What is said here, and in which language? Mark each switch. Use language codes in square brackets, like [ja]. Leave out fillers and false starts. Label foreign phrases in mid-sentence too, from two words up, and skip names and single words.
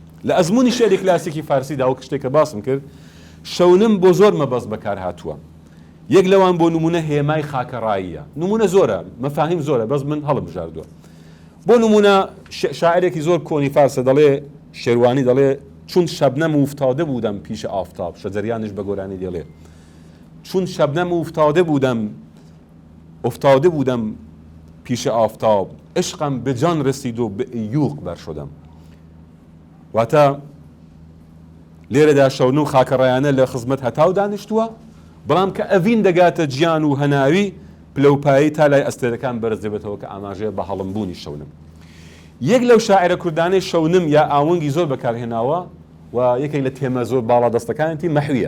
[ckb] لە ئەزمموی شعری کلاسیکی فارسیدا ئەو شتێک کە باسم کرد، شەونم بۆ زۆر مەبەست بەکار هاتووە. یەک لەوان بۆ نمونە هێمای خاکەڕاییە. نمونە زۆرە، مەفاهیم زۆرە، بەس من هەڵبژاردووە. بۆ نمونە شاعرێکی زۆر کۆنی فارسە دەڵێ، شێروانی دەڵێ، [fa] چون شەبنەم افتاده بودم پیش آفتاب، [ckb] شەجەریانش بە گۆرانی دەڵێ، [fa] چون شەبنەم افتاده بودم پیش آفتاب، عشقم به جان رسید و به یوق بر شدم. [ckb] واتە لێرەدا شەون و خاکەڕایانە لە خزمەت هەتاو دانیشتووە، بەڵام کە ئەڤین دەگاتە گیان و هەناوی پلەپایی تا لای ئەستێرەکان بەرز دەبێتەوە کە ئاماژەیە بە هەڵمبوونی شەونم. یەک لەو شاعرە کوردانەی شەونم یا ئاوەنگی زۆر بەکارهێناوە و یەکێک لە تێمە زۆر باڵا دەستەکانتی مەحویە.